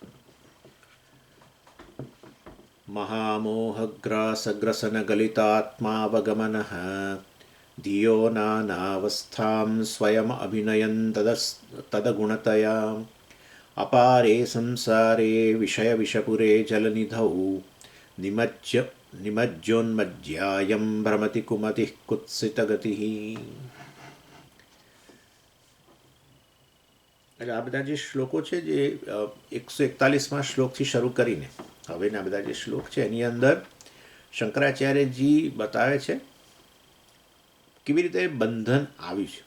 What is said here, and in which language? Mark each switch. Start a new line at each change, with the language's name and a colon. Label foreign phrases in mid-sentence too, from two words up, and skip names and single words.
Sanskrit: महामोहग्रासग्रसनगलितात्मावगमनः धियो नानावस्थां स्वयम् अभिनयन् तदगुणतया अपारे संसारे विषयविषपुरे जलनिधौ निमज्जोन्मज्यायं भ्रमति कुमतिः कुत्सितगतिः।
Gujarati: એટલે આ બધા જે શ્લોકો છે જે 141માં શ્લોકથી શરૂ કરીને હવેના બધા જે શ્લોક છે એની અંદર શંકરાચાર્યજી બતાવે છે કેવી રીતે બંધન આવ્યું છે.